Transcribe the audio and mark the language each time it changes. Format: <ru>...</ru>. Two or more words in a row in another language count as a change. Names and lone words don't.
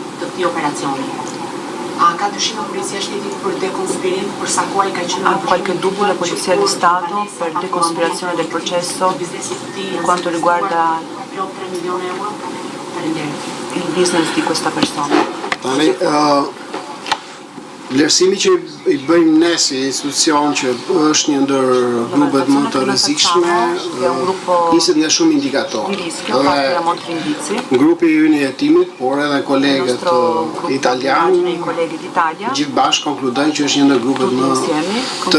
<it>Ha qualche dubbio la Polizia di Stato per deconspirazione del processo per quanto riguarda il business di questa persona?</it> <sq>Vlerësimi që i bëjmë ne si institucion që është një ndër grupet më të rrezikshme, niset nga shumë indikatorë. Grupi ynë i hetimit, por edhe kolegët italianë, gjithë bashkë konkludojnë që është një ndër grupet më të</sq>